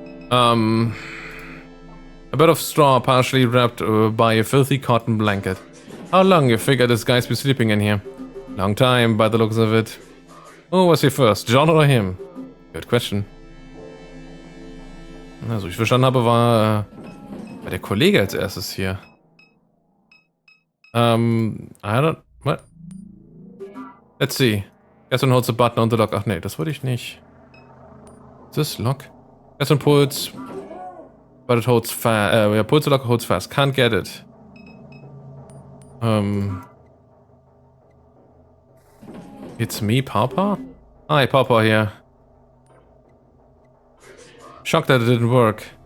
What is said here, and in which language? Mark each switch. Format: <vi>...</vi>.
<en>A bed of straw partially wrapped by a filthy cotton blanket. How long you figure this guy's been sleeping in here? Long time, by the looks of it. Who was here first, John or him? Good question.</en> <de>Also, ich verstanden habe, war der Kollege als erstes hier.</de> <en>I don't... What? Let's see. Gaston holds the button on the lock.</en> <de>Ach nee, das wollte ich nicht.</de> <en>Is this lock? Gaston pulls... But it holds fast. Yeah, pulls the lock, holds fast. Can't get it. It's me, Papa? Hi, Papa here. Shocked that it didn't work.</en>